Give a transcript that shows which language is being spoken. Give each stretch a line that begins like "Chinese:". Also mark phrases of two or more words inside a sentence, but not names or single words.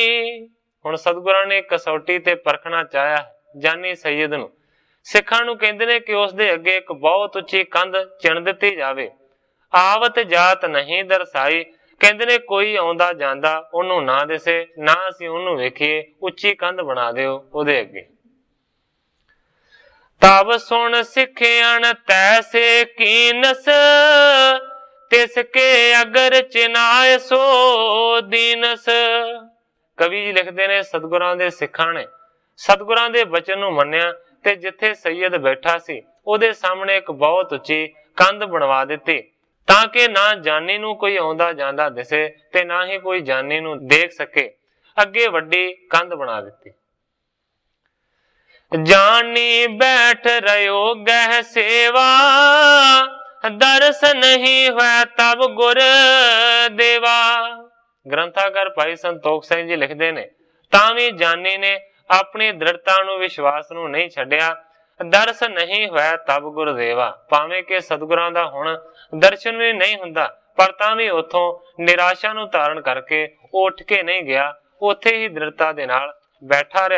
Punjabi: ਹੁਣ ਸਤਗੁਰਾਂ ਨੇ ਕਸੌਟੀ ਤੇ ਪਰਖਣਾ ਚਾਹਿਆ ਜਾਨੀ ਸੈਯਦ ਨੂੰ। ਸਿੱਖਾਂ ਨੂੰ ਕਹਿੰਦੇ ਨੇ ਕਿ ਉਸ ਦੇ ਅੱਗੇ ਇੱਕ ਬਹੁਤ ਉੱਚੀ ਕੰਧ ਚਿਣ ਦਿੱਤੀ ਜਾਵੇ।
Braj: आवत जात नहीं दरसाई,
Punjabi: ਕਹਿੰਦੇ ਨੇ ਕੋਈ ਆਉਂਦਾ ਜਾਂਦਾ ਓਨੂੰ ਨਾ ਦਿਸੇ, ਨਾ ਅਸੀਂ ਓਨੂੰ ਵੇਖੀਏ, ਉੱਚੀ ਕੰਧ ਬਣਾ ਦਿਓ ਓਹਦੇ ਅੱਗੇ।
Braj: तब सुन सिखियन तैसे कीनस, तिसके अगर चिनाए सो दीनस।
Punjabi: ਕਵੀ ਜੀ ਲਿਖਤੇ ਨੇ ਸਤਗੁਰਾਂ ਦੇ ਸਿੱਖਾਂ ਨੇ ਸਤਗੁਰਾਂ ਦੇ ਬਚਨ ਨੂੰ ਮੰਨਿਆ ਤੇ ਜਿੱਥੇ ਸੈਯਦ ਬੈਠਾ ਸੀ ਓਹਦੇ ਸਾਮ੍ਹਣੇ ਇੱਕ ਬਹੁਤ ਉੱਚੀ ਕੰਧ ਬਣਵਾ ਦਿੱਤੀ, ਤਾਕਿ ਨਾ ਜਾਨੀ ਨੂੰ ਕੋਈ ਆਉਂਦਾ ਜਾਂਦਾ ਦਿਸੇ ਤੇ ਨਾ ਹੀ ਕੋਈ ਜਾਨੀ ਨੂੰ ਦੇਖ ਸਕੇ। ਅੱਗੇ ਵੱਡੀ ਕੰਧ ਬਣਾ ਦਿੱਤੀ।
Braj: जानी बैठ रहो गह सेवा, दरस नहीं हुआ तब गुर देवा।
Punjabi: ਗ੍ਰੰਥਾਕਾਰ ਭਾਈ ਸੰਤੋਖ ਸਿੰਘ ਜੀ ਲਿਖਤੇ ਨੇ, ਤਾਂ ਭੀ ਜਾਨੀ ਨੇ ਅਪਨੀ ਦ੍ਰਿੜ੍ਹਤਾ ਨੂੰ ਵਿਸ਼ਵਾਸ ਨੂੰ ਨਹੀਂ ਛੱਡਿਆ।
Braj: दरस नहीं होया तब गुरदेवा,
Punjabi: ਭਾਵੇਂ ਕਿ ਸਤਗੁਰਾਂ ਦਾ ਹੁਣ ਦਰਸ਼ਨ ਭੀ ਨਹੀਂ ਹੁੰਦਾ, ਪਰ ਤਾਂ ਭੀ ਉਥੋਂ ਨਿਰਾਸ਼ਾ ਨੂੰ ਧਾਰਣ ਕਰਕੇ ਉਠ ਕੇ ਨਹੀਂ ਗਿਆ, ਉੱਥੇ ਹੀ ਦ੍ਰਿੜ੍ਹਤਾ ਦੇ ਨਾਲ ਬੈਠਾ ਰਿਹਾ।